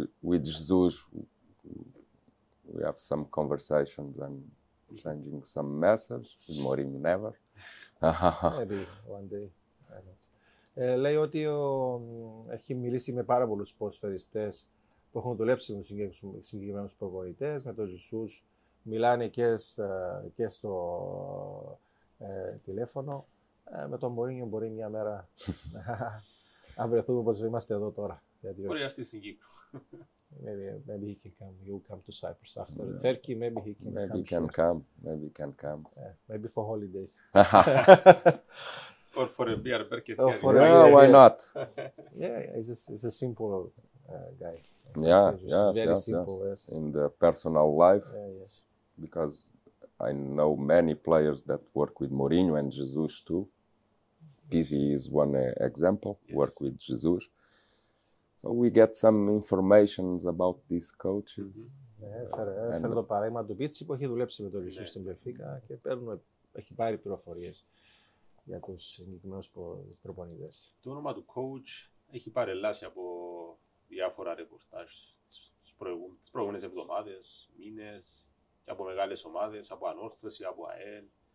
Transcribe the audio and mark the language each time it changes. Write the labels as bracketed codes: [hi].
[en] With Jesus, we have some conversations and changing some message. With Mourinho, never. Maybe one day. [el] Λέει ότι έχει μιλήσει με πάρα πολλούς ποδοσφαιριστές που έχουν δουλέψει με τους συγκεκριμένους προπονητές, με τον Ζησούς. Μιλάνε και στο τηλέφωνο. Με τον Μουρίνιο μπορεί μια μέρα να βρεθούμε όπως είμαστε εδώ τώρα. Μπορεί αυτή στην Κύπρο. [en] Maybe he can come. He will come to Cyprus after Turkey. Maybe he can come. Maybe he can come. Maybe for holidays. Or for a beer, why not? Yeah, he's a simple guy. Very simple. Yes. In the personal life, yes. Because I know many players that work with Mourinho and Jesus too. Pizzi is one example. Yes. Work with Jesus. So we get some informations about these coaches. [el] Φέρε το παράδειγμα του Πίτσι που έχει δουλέψει με τον Ζησού στην Πενφίκα και έχει πάρει πληροφορίες για τους συγκεκριμένους προπονητές. Το όνομα του coach έχει παρελάσει από διάφορα ρεπορτάζ τις προηγούμενες εβδομάδες, μήνες και από μεγάλες ομάδες, από Ανόρθωση, από ΑΕΛ.